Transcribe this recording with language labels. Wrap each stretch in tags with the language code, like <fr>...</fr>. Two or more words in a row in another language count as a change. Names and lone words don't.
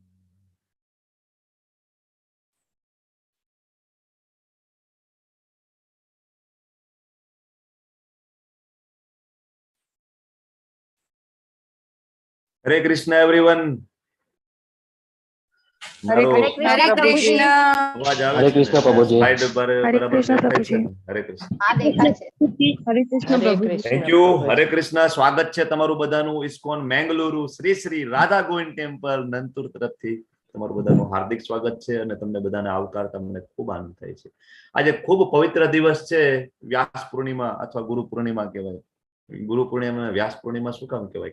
<hi>हरे कृष्ण एवरीवन। हरे</hi> <gu>मारो</gu> <hi>कृष्ण हरे प्रभुजी। कृष्ण।</hi> <gu>અવાજ આવે</gu> <hi>हरे</hi> <gu>છે ને?</gu> <hi>कृष्ण प्रभुजी।</hi> <gu>સ્લાઇડ પર</gu> <hi>हरे</hi> <gu>બરાબર</gu> <hi>कृष्ण</hi> <gu>દેખાય છે</gu> <hi>प्रभुजी।</hi> <gu>ને? હરે કૃષ્ણ।</gu> <hi>हाँ देखा है। हरे कृष्ण हरे प्रभुजी। कृष्ण</hi> <en>Thank you.</en> <hi>प्रभुजी।</hi> <gu>હરે કૃષ્ણ। સ્વાગત છે તમારું બધાનું ઇસ્કોન મેંગલુરુ શ્રી શ્રી રાધા ગોવિંદ ટેમ્પલ નંતુર તરફથી તમારું બધાનું હાર્દિક સ્વાગત છે અને તમને બધાને આવકારતા મને ખૂબ આનંદ થાય છે। આજે ખૂબ પવિત્ર દિવસ છે, વ્યાસ પૂર્ણિમા અથવા ગુરુ પૂર્ણિમા કહેવાય। ગુરુ પૂર્ણિમા વ્યાસ પૂર્ણિમા શું કામ કહેવાય?</gu>